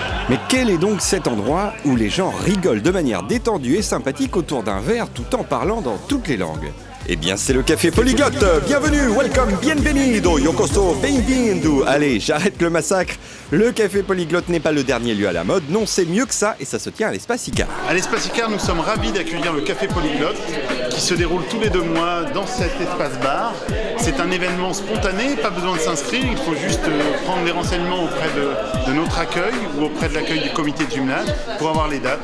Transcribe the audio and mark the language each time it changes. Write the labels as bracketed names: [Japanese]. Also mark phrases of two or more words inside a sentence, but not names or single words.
[French] Mais quel est donc cet endroit où les gens rigolent de manière détendue et sympathique autour d'un verre tout en parlant dans toutes les langues? Eh bien, c'est le Café Polyglotte. Bienvenue, [English] welcome, bienvenido, yokoso, [Portuguese] bem-vindo. [French] Allez, j'arrête le massacre. Le Café Polyglotte n'est pas le dernier lieu à la mode. Non, c'est mieux que ça et ça se tient à l'Espace Icare. À l'Espace Icare, nous sommes ravis d'accueillir le Café Polyglotte qui se déroule tous les 2 mois dans cet espace bar. C'est un événement spontané, pas besoin de s'inscrire, il faut juste prendre les renseignements auprès de notre accueil ou auprès de l'accueil du comité de jumelage pour avoir les dates.